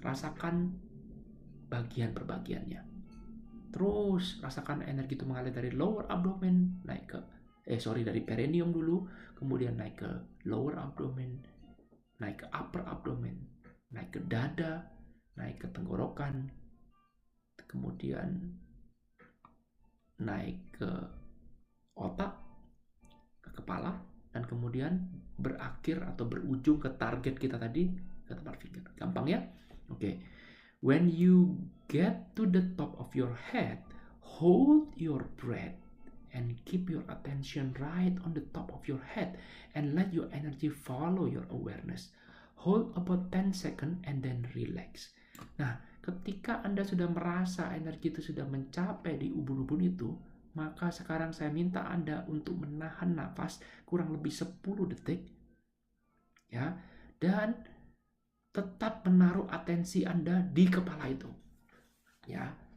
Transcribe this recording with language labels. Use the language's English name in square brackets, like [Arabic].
[Indonesian] Rasakan bagian per bagiannya. Terus rasakan energi itu mengalir dari lower abdomen naik ke dari perineum dulu, kemudian naik ke lower abdomen, naik ke upper abdomen, naik ke dada, naik ke tenggorokan, kemudian naik ke otak, ke kepala, dan kemudian berakhir atau berujung ke target kita tadi, ke tempat finger. Gampang ya? Oke. [English] When you get to the top of your head, hold your breath and keep your attention right on the top of your head and let your energy follow your awareness. Hold about 10 seconds and then relax. [Indonesian] Nah, ketika Anda sudah merasa energi itu sudah mencapai di ubun-ubun itu, maka sekarang saya minta Anda untuk menahan nafas kurang lebih 10 detik. Ya, dan tetap menaruh atensi Anda di kepala itu. Ya.